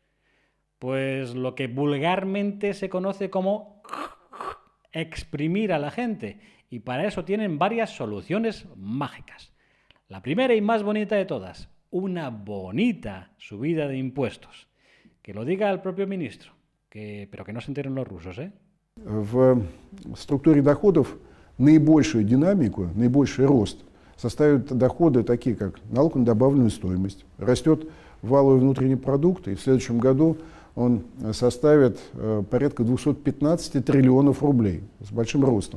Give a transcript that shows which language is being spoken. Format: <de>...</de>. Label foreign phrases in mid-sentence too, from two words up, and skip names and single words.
<es>Pues lo que vulgarmente se conoce como exprimir a la gente, y para eso tienen varias soluciones mágicas. La primera y más bonita de todas, una bonita subida de impuestos. Que lo diga el propio ministro, pero que no se enteren los rusos, ¿eh?</es> <ru>В структуре доходов наибольшую динамику, наибольший рост составят доходы такие, как налог на добавленную стоимость. Растет валовый внутренний продукт, и в следующем году он составит порядка 215 триллионов рублей, с большим ростом.</ru>